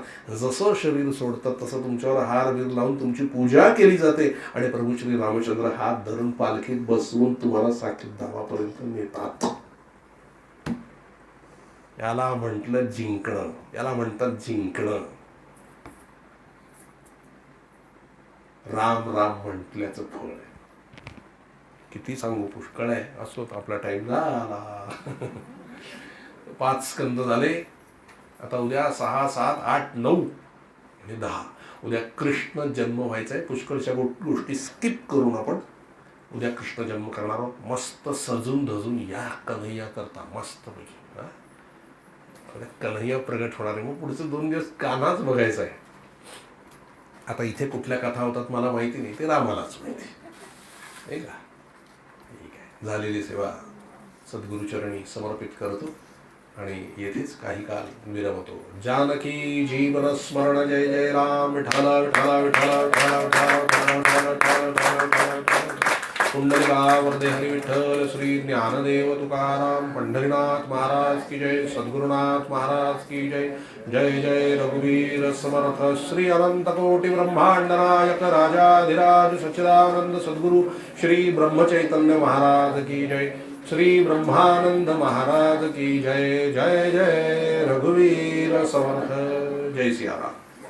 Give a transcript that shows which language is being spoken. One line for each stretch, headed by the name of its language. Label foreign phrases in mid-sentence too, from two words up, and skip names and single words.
Marathi: जसं शरीर सोडतात तसं तुमच्यावर हार बीर लावून तुमची पूजा केली जाते. आणि प्रभू श्री रामचंद्र हात धरून पालखीत बसवून तुम्हाला साकेत धामापर्यंत नेतात. याला म्हटलं जिंकणं, याला म्हणतात जिंकणं. राम राम म्हटल्याचं फळ आहे. किती सांगू, पुष्कळ आहे. असो, आपला टाइम झाला. 5 स्कंद झाले. आता उद्या 6, 7, 8, 9 आणि 10 उद्या कृष्ण जन्म व्हायचा आहे. पुष्कळशा गोष्टी स्किप करून आपण उद्या कृष्ण जन्म करणार आहोत. मस्त सजून धजून या कन्हैया करता मस्त पैकी. कन्हैया प्रगट होणार आहे. मग पुढचे 2 दिवस कान्हाच बघायचा आहे. आता इथे कुठल्या कथा होतात मला माहिती नाही, ते रामालाच माहिती आहे का. ठीक आहे. झालेली सेवा सद्गुरुचरणी समर्पित करतो आणि येथेच काही काल विरमतो. जानकी जीवन स्मरण. जय जय राम. विठ्ठल विठ्ठल विठ्ठल विठ्ठल विठ्ठल विठ्ठल. पुंडलिका वरदे हरी विठ्ठल. श्री ज्ञानदेव तुकाराम पंढरीनाथ महाराज
Hindi: की जय.
Marathi: सद्गुरुनाथ महाराज
Hindi: की जय.
Marathi: जय जय रघुवीर समर्थ. श्री अनंत कोटि ब्रह्मांड नायक राजाधिराज सच्चिदानंद सद्गुरु श्री ब्रह्मचैतन्य महाराज
Hindi: की जय.
Marathi: श्री ब्रह्मानंद महाराज
Hindi: की जय.
Marathi: जय जय रघुवीर समर्थ. जय सिया राम.